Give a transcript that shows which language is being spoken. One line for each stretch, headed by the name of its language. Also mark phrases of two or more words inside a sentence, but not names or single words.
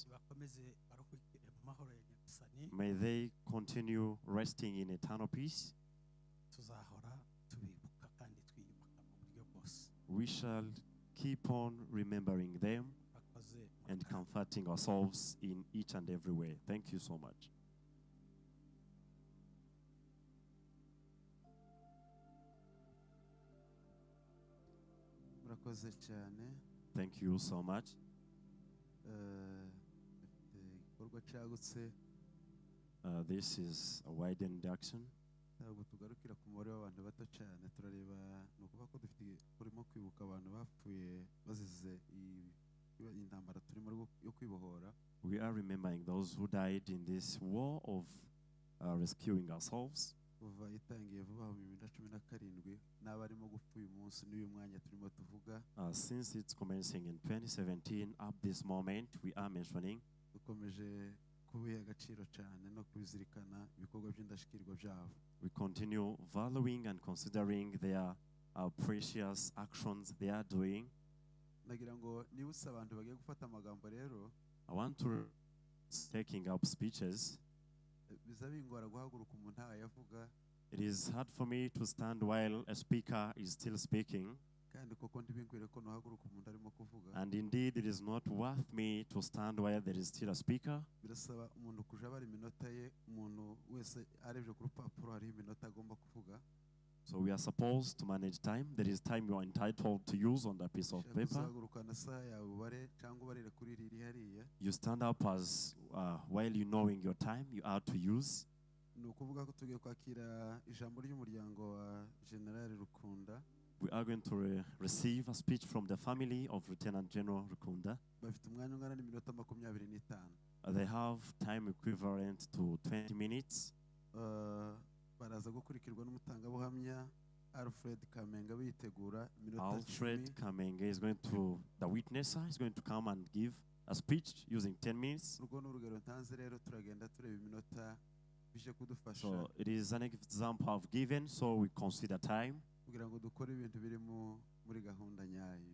Kinyarwanda: bakomeze baruhukire mu mahoro ya Nyagasani.
English: May they continue resting in eternal peace.
Kinyarwanda: Tuzahora tubibuka kandi twiyubaka mu buryo bwose.
English: We shall keep on remembering them
Kinyarwanda: Murakoze.
English: and comforting ourselves in each and every way. Thank you so much.
Kinyarwanda: murakoze cyane.
English: Thank you so much.
Kinyarwanda: Dufite igikorwa cyagutse,
English: This is a wide induction.
Kinyarwanda: ntabwo tugarukira ku mubare w'abantu bato cyane, turareba ni ukuvuga ko turimo kwibuka abantu bapfuye bazize intambara turimo yo kwibohora.
English: We are remembering those who died in this war of rescuing ourselves.
Kinyarwanda: Kuva itangiye vuba mu 2017 n'abarimo gupfa uyu munsi n'uyu mwanya turimo tuvuga.
English: Since it's commencing in 2017, up this moment, we are mentioning.
Kinyarwanda: Dukomeje kubiha agaciro cyane no kubizirikana ibikorwa by'indashyikirwa byabo.
English: We continue valuing and considering their precious actions they are doing.
Kinyarwanda: Nagira ngo nibutse abantu bagiye gufata amagambo rero.
English: I want to taking up speeches.
Kinyarwanda: Biza bingora guhaguruka umuntu ayavuga.
English: It is hard for me to stand while a speaker is still speaking.
Kinyarwanda: Kandi koko ntibinkwiriye ko nohaguruka umuntu arimo kuvuga.
English: And indeed, it is not worth me to stand while there is still a speaker.
Kinyarwanda: Birasaba umuntu kuja bari iminota ye, umuntu wese arebye ku rupapuro hari iminota agomba kuvuga.
English: So we are supposed to manage time. There is time you are entitled to use on that piece of paper. You stand up as while you knowing your time you are to use. We are going to receive a speech from the family of Lieutenant General Rukunda. They have time equivalent to 20 minutes.
Kinyarwanda: Baraza gukurikirwa n'umutangabuhamya Alfred Kamenga bitegura iminota 10.
English: Alfred Kamenga is going to, the witnesser is going to come and give a speech using 10 minutes.
Kinyarwanda: Urwo n'urugero ntanze rero turagenda tureba iminota bije kudufasha.
English: So it is an example I've given, so we consider time
Kinyarwanda: kugira ngo dukore ibintu biri muri gahunda nyayo.